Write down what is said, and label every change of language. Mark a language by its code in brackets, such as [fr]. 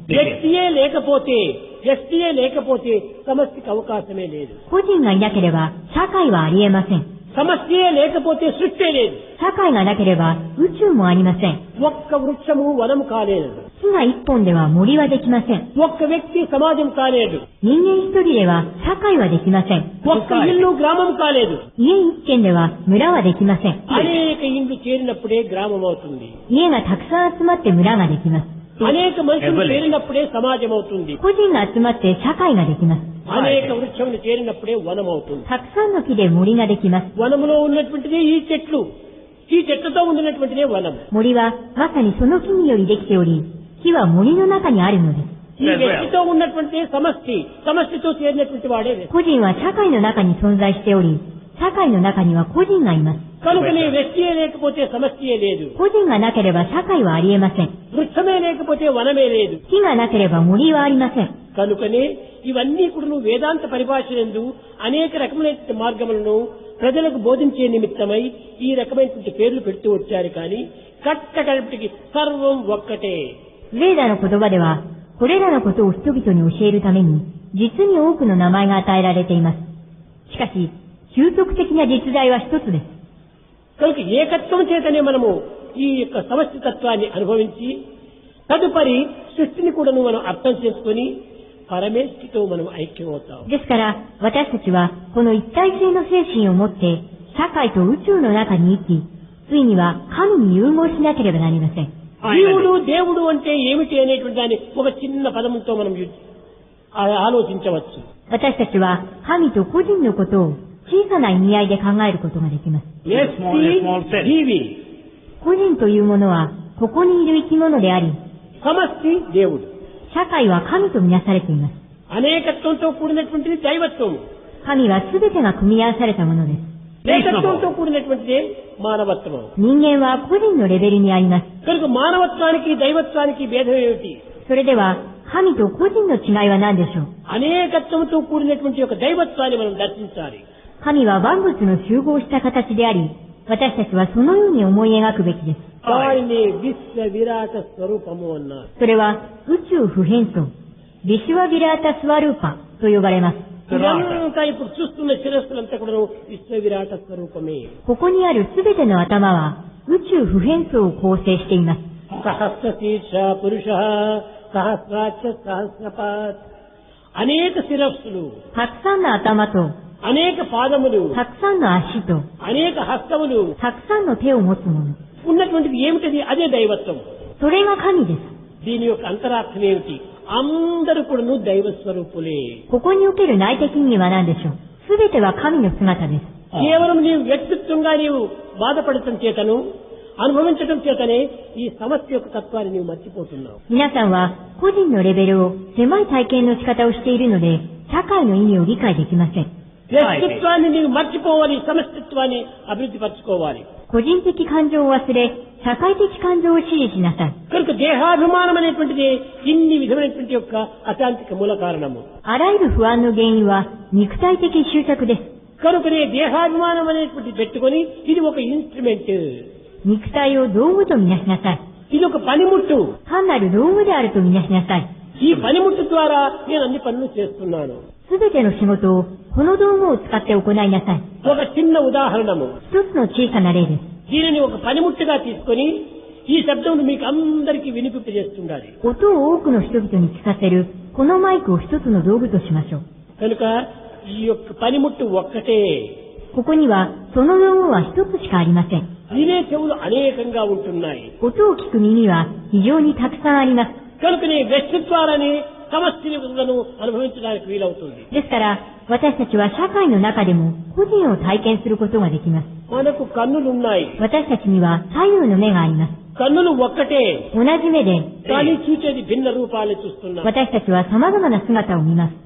[te] వ్యక్తియే లేకపోతే వ్యక్తియే లేకపోతే సమష్టికి అవకాశమే లేదు. [ja] 個人がいなければ社会はありえません。 [te] సమష్టియే లేకపోతే సృష్టి లేదు. [ja] 社会がなければ宇宙もありません。 [te] ఒక్క వృక్షము వనము కాలేదు. [ja] 木が一本では森はできません。 [te] ఒక్క వ్యక్తి సమాజం కాలేదు. [ja] 人間一人では社会はできません。 [te] ఒక్క ఇల్లు గ్రామం కాలేదు. [ja] 家一軒では村はできません。 [te] అనేక ఇండ్లు చేరినప్పుడే గ్రామం అవుతుంది. [ja] 家がたくさん集まって村ができます。 [te] అనేక మనుషులు చేరినప్పుడే సమాజం అవుతుంది. [ja] 個人が集まって社会ができます。 [te] అనేక వృక్షములు చేరినప్పుడే వనం అవుతుంది. [ja] たくさんの木で森ができます。 [te] వనములో ఉన్నటువంటిదే ఈ చెట్లు. ఈ చెట్లతో ఉండినటువంటిదే వనం. [ja] 森はまさにその木によりできており、木は森の中にあるのです。 [te] ఈ వ్యక్తితో ఉన్నటువంటి సమష్టి. సమష్టితో చేరినటువంటి వాడే వ్యక్తి. [ja] 個人は社会の中に存在しており、社会の中には個人がいます。 [te] కనుకనే వ్యక్తియే లేకపోతే సమష్టియే లేదు. [ja] 個人がなければ社会はありえません。 [te] వృక్షమే లేకపోతే వనమే లేదు. [ja] 木がなければ森はありません。 [te] కనుకనే ఇవన్నీ కూడా వేదాంత పరిభాషలందు అనేక రకమైనటువంటి మార్గములను ప్రజలకు బోధించే నిమిత్తమై ఈ రకమైనటువంటి పేర్లు పెడుతూ వచ్చారు. కానీ కట్టకడపటికి సర్వం ఒక్కటే. [ja] レーダの言葉では、これらのことを人々に教えるために、実に多くの名前が与えられています。しかし、究極的な実在は一つです。 [te] కనుక ఏకత్వం చేతనే మనము ఈ యొక్క సమష్టి తత్వాన్ని అనుభవించి తదుపరి సృష్టిని కూడా మనం అర్థం చేసుకుని పరమేష్ఠితో మనం ఐక్యం అవుతాం. [ja] ですから、私たちは、この一体性の精神を持って、社会と宇宙の中に生き、ついには神に融合しなければなりません。 [te] జీవుడు దేవుడు అంటే ఏమిటి అనేటువంటి దాన్ని ఒక చిన్న పదముతో మనం ఆలోచించవచ్చు. [ja] 私たちは、神と個人のことを小さな意味合いで考えることができます。 [te] జీవి [ja] 個人というものは、ここにいる生き物であり、 [te] సమష్టి దేవుడు. [ja] 社会は神とみなされています。 [te] అనేకత్వంతో కూడినటువంటిది దైవత్వం. [ja] 神は全てが組み合わされたものです。 [te] ఏకత్వంతో కూడినటువంటిదే మానవత్వం. [ja] 人間は個人のレベルにあります。 [te] కనుక మానవత్వానికి దైవత్వానికి భేదం ఏమిటి? [ja] それでは、神と個人の違いは何でしょう。 [te] అనేకత్వంతో కూడినటువంటి యొక్క దైవత్వాన్ని మనం దర్శించాలి. [ja] 神は万物の集合した形であり、私たちはそのように思い描くべきです。 [te] దానిని విశ్వ విరాట స్వరూపము అన్నారు. [ja] それは宇宙不変装、ビシュワビラータスワルーパと呼ばれます。 [te] ఇదంతా ఇప్పుడు చూస్తున్న శిరస్సులంతా కూడా విశ్వ విరాట స్వరూపమే. [ja] ここにあるすべての頭は宇宙不変装を構成しています。 [sa] సహస్రశీర్ష పురుష సహస్రాక్ష సహస్రపాత్. [te] అనేక శిరస్సులు, [ja] たくさんの頭と、 [te] అనేక పాదములు, [ja] たくさんの足と、 [te] అనేక హస్తములు [ja] たくさんの手を持つもの。 [te] ఉన్నటువంటిది ఏమిటది? అదే దైవత్వం. [ja] それが神です。 [te] దీని యొక్క అంతరార్థం ఏమిటి? అందరూ కూడాను దైవ స్వరూపులే. [ja] ここにおける内的意味は何でしょう。すべては神の姿です。 [te] కేవలం నీవు వ్యక్తిత్వంగా నీవు బాధపడటం చేతను అనుభవించడం చేతనే ఈ సమస్య యొక్క తత్వాన్ని నీవు మర్చిపోతున్నావు. [ja] 皆さんは個人のレベルを狭い体験の仕方をしているので、社会の意味を理解できません。 [te] వ్యక్తిత్వాన్ని నీవు మర్చిపోవాలి, సమష్టిత్వాన్ని అభివృద్ధి పరచుకోవాలి. [ja] 個人的感情を忘れ、社会的感情を支持しなさい。 [te] కనుక దేహాభిమానం అనేటువంటిది ఇన్ని విధమైనటువంటి యొక్క అశాంతికి మూల కారణము. [ja] あらゆる不安の原因は肉体的執着です。 [te] కనుకనే దేహాభిమానం అనేటువంటి పెట్టుకొని ఇది ఒక ఇన్స్ట్రుమెంట్, [ja] 肉体を道具とみなしなさい。 [te] ఇది ఒక పనిముట్టు. [ja] 単なる道具であるとみなしなさい。 [te] ఈ పనిముట్టు ద్వారా నేను అన్ని పనులు చేస్తున్నాను. [ja] すべての仕事をこの道具を使って行いなさい。 [te] ఒక చిన్న ఉదాహరణము. [ja] 一つの小さな例です。 [te] దీనిని ఒక పనిముట్టుగా తీసుకొని ఈ శబ్దం మీకు అందరికీ వినిపింపజేస్తుండాలి. [ja] 音を多くの人々に聞かせるこのマイクを一つの道具としましょう。 [te] కనుక ఈ యొక్క పనిముట్టు ఒక్కటే. [ja] ここにはその道具は一つしかありません。 [te] వినే చెవులు అనేకంగా ఉంటున్నాయి. [ja] 音を聞く耳は非常にたくさんあります。 [te] కనుకనే వ్యక్తిత్వాలని సమస్యలను అనుభవించడానికి వీలవుతుంది. [ja] ですから、私たちは社会の中でも個人を体験することができます。 [te] మనకు కన్నులున్నాయి. [ja] 私たちには左右の目があります。 [te] కన్నులు ఒక్కటే, [ja] 同じ目で、 [te] కానీ చూసేది భిన్న రూపాలు చూస్తున్నాం. [ja] 私たちは様々な姿を見ます。